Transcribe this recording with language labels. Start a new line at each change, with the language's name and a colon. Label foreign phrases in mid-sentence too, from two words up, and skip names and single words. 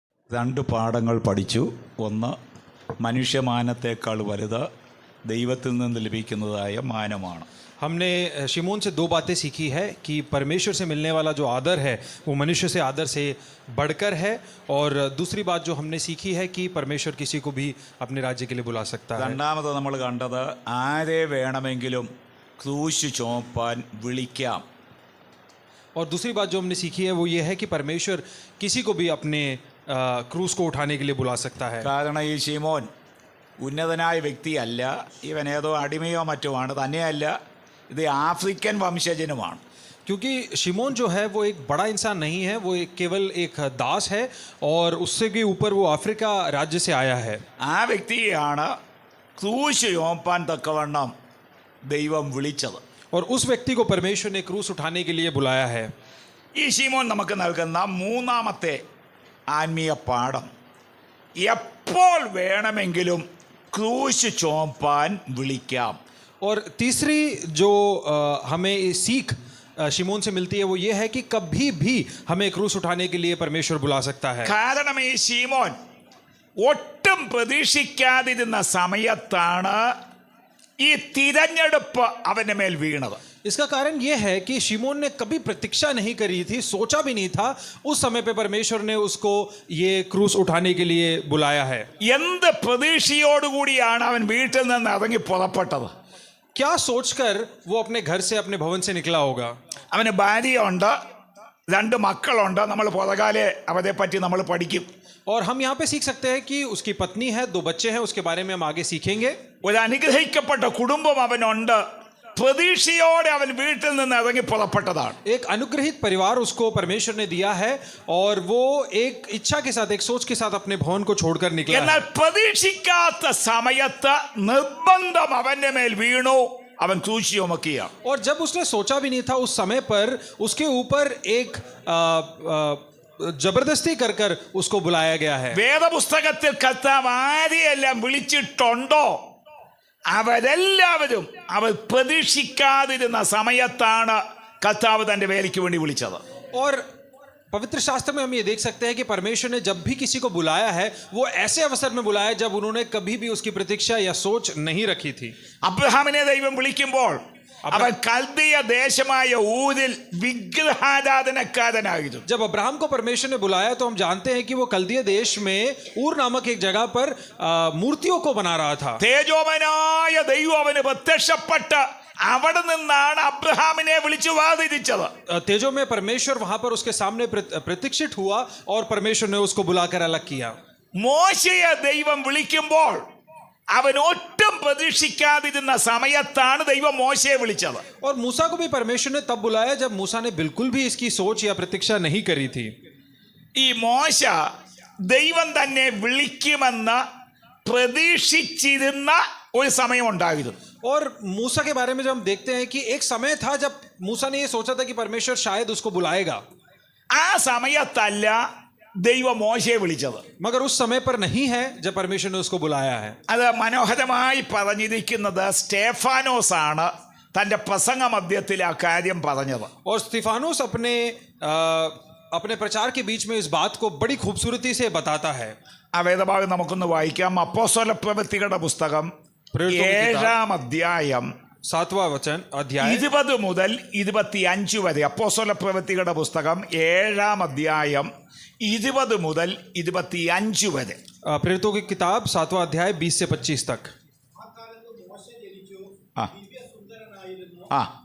Malayalam: രണ്ട് പാഠങ്ങൾ പഠിച്ചു. ഒന്ന്, മനുഷ്യമാനത്തേക്കാൾ വലുത് ദൈവത്തിൽ നിന്ന് ലഭിക്കുന്നതായ മാനമാണ്.
Hindi: हमने शिमोन से दो बातें सीखी है कि परमेश्वर से मिलने वाला जो आदर है वो मनुष्य से आदर से बढ़कर है, और दूसरी बात जो हमने सीखी है कि परमेश्वर किसी को भी अपने राज्य के लिए बुला सकता है.
Malayalam: രണ്ടാമത് നമ്മൾ കണ്ടത് ആരെ വേണമെങ്കിലും ക്രൂശ് ചുമപ്പാൻ വിളിക്കാം.
Hindi: और दूसरी बात जो हमने सीखी है वो ये है कि परमेश्वर किसी को भी अपने क्रूस को उठाने के लिए बुला सकता है.
Malayalam: കാരണം ഈ ശിമോൻ ഉന്നതനായ വ്യക്തിയല്ല, ഇവൻ ഏതോ അടിമയോ മറ്റുമാണ്, തന്നെയല്ല ഇത് ആഫ്രിക്കൻ വംശജനുമാണ്.
Hindi: क्योंकि शिमोन जो है वो एक बड़ा इंसान नहीं है, वो केवल एक दास है, और उससे भी ऊपर वो अफ्रीका राज्य से आया है.
Malayalam: ആ വ്യക്തിയാണ് ക്രൂശ് ചുമപ്പാൻ തക്കവണ്ണം ദൈവം വിളിച്ചത്.
Hindi: और उस व्यक्ति को परमेश्वर ने क्रूस उठाने के लिए बुलाया है.
Malayalam: ഈ ശിമോൻ നമുക്ക് നൽകുന്ന മൂന്നാമത്തെ ആത്മീയ പാഠം, എപ്പോൾ വേണമെങ്കിലും ക്രൂശ് ചുമപ്പാൻ വിളിക്കാം.
Hindi: और तीसरी जो हमें सीख शिमोन से मिलती है वो ये है कि कभी भी हमें क्रूस उठाने के लिए परमेश्वर बुला सकता है.
Malayalam: കാരണം ഈ ശിമോൻ ഒട്ടും പ്രതീക്ഷിക്കാതിരുന്ന സമയത്താണ് ഈ തിരഞ്ഞെടുപ്പ് അവന്റെ മേൽ വീണത്.
Hindi: इसका कारण यह है कि शिमोन ने कभी प्रतीक्षा नहीं करी थी, सोचा भी नहीं था. उस समय पे परमेश्वर ने उसको ये क्रूस उठाने के लिए बुलाया है.
Malayalam: എന്ത് പ്രതീക്ഷയോടുകൂടിയാണ് അവൻ വീട്ടിൽ നിന്ന് ഇറങ്ങി പുറപ്പെട്ടത്?
Hindi: क्या सोचकर वो अपने घर से, अपने भवन से निकला होगा?
Malayalam: അവന് ഭാര്യയുണ്ട്, രണ്ട് മക്കളുണ്ട്. നമ്മൾ പുറകാലെ അവരെ പറ്റി നമ്മൾ പഠിക്കും.
Hindi: और हम यहाँ पे सीख सकते हैं कि उसकी पत्नी है, दो बच्चे हैं, उसके बारे में हम आगे सीखेंगे.
Malayalam: ഒരു അനുഗ്രഹിക്കപ്പെട്ട കുടുംബം അവനുണ്ട്. പ്രതീക്ഷയോടെ അവൻ വീട്ടിൽ നിന്ന് ഇറങ്ങി പുറപ്പെട്ടതാണ്.
Hindi: एक अनुग्रहित परिवार उसको परमेश्वर ने दिया है, और वो एक इच्छा के साथ, एक सोच के साथ अपने भवन को छोड़कर निकला है.
Malayalam: എന്നാൽ പ്രതീക്ഷിക്കാത്ത സമയത്ത് നിർബന്ധം അവന്റെ മേൽ വീണു, അവൻ ക്രൂശ് ചുമക്കുകയാണ്.
Hindi: और जब उसने सोचा भी नहीं था उस समय पर उसके ऊपर एक जबरदस्ती कर कर उसको बुलाया गया है.
Malayalam: വേദപുസ്തകത്തിൽ കർത്താവ് ആരെയെല്ലാം വിളിച്ചിട്ടുണ്ടോ അവരെല്ലാവരും അവർ പ്രതീക്ഷിക്കാതിരുന്ന സമയത്താണ് കർത്താവ് തന്റെ വേലയ്ക്ക് വേണ്ടി വിളിച്ചത്.
Hindi: और पवित्र शास्त्र में हम ये देख सकते हैं कि परमेश्वर ने जब भी किसी को बुलाया है वो ऐसे अवसर में बुलाया जब उन्होंने कभी भी उसकी प्रतीक्षा या सोच नहीं रखी थी.
Malayalam: അബ്രഹാമിനെ ദൈവം വിളിക്കുമ്പോൾ അവൻ കൽദിയ ദേശമായ ഊരിൽ വിഗ്രഹാരാധനക്കാരനായിരുന്നു.
Hindi: जब अब्राहम को परमेश्वर ने बुलाया तो हम जानते हैं कि वो कल्दिया देश में ऊर नामक एक जगह पर मूर्तियों को बना रहा था.
Malayalam: തേജോമനായ ദൈവം അവന് പ്രത്യക്ഷപ്പെട്ട് അവിടെ നിന്നാണ് അബ്രഹാമിനെ വിളിച്ചു വാദിച്ചത്.
Hindi: तेजो में परमेश्वर वहां पर उसके सामने प्रतीक्षित हुआ, और परमेश्वर ने उसको बुलाकर अलग किया.
Malayalam: മോശയെ ദൈവം വിളിക്കുമ്പോൾ അവൻ ഒട്ടും പ്രതീക്ഷിക്കാതിരുന്ന സമയത്താണ് ദൈവം മോശയെ വിളിച്ചത്.
Hindi: और मूसा को भी परमेश्वर ने तब बुलाया जब मूसा ने बिल्कुल भी इसकी सोच या प्रतीक्षा नहीं करी थी.
Malayalam: ഈ മോശ ദൈവം തന്നെ വിളിക്കുമെന്ന് പ്രതീക്ഷിച്ചിരുന്ന ഒരു സമയം ഉണ്ടായിരുന്നു.
Hindi: और मूसा के बारे में जब हम देखते हैं कि एक समय था जब मूसा ने ये सोचा था कि परमेश्वर शायद उसको बुलाएगा.
Malayalam: ആ സമയത്തല്ല ദൈവം മോശയെ വിളിച്ചത്.
Hindi: मगर उस समय पर नहीं है जब परमेश्वर ने उसको बुलाया है.
Malayalam: അത് മനോഹരമായി പറഞ്ഞിരിക്കുന്നത് സ്റ്റെഫാനോസ് ആണ് തന്റെ പ്രസംഗ മധ്യത്തിൽ ആ കാര്യം പറഞ്ഞത്.
Hindi: और स्तिफानोस अपने प्रचार के बीच में इस बात को बड़ी खूबसूरती से बताता है.
Malayalam: ആ വേദഭാഗം നമുക്കൊന്ന് വായിക്കാം. അപ്പോസ്തല പ്രവൃത്തികളുടെ പുസ്തകം 7-ാം അധ്യായം
Hindi: 7वां वचन अध्याय
Malayalam: 20 മുതൽ 25 വരെ. അപ്പോസ്തല പ്രവൃത്തികളുടെ പുസ്തകം 7-ാം അധ്യായം 20 മുതൽ 25 വരെ.
Hindi: प्रेरितों की किताब 7वां अध्याय 20 से 25 तक. ആ ആ